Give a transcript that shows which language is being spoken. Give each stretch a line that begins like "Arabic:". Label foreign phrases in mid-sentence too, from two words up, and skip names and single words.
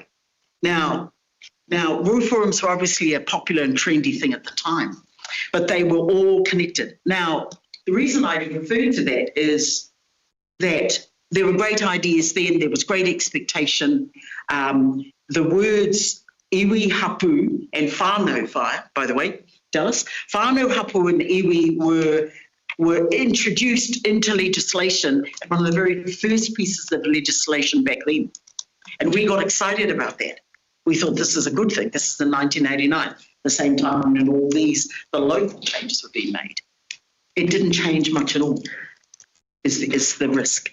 English: Now, reforms were obviously a popular and trendy thing at the time, but they were all connected. Now, the reason I refer to that is that there were great ideas then, there was great expectation. The words iwi, hapu, and
Māori: whānau whaia,
English: by the way, Dallas, whānau, hapu, and iwi were introduced into legislation, one of the very first pieces of legislation back then. And we got excited about that. We thought this is a good thing. This is in 1989, the same time when all the local changes were being made. It didn't change much at all, is the risk.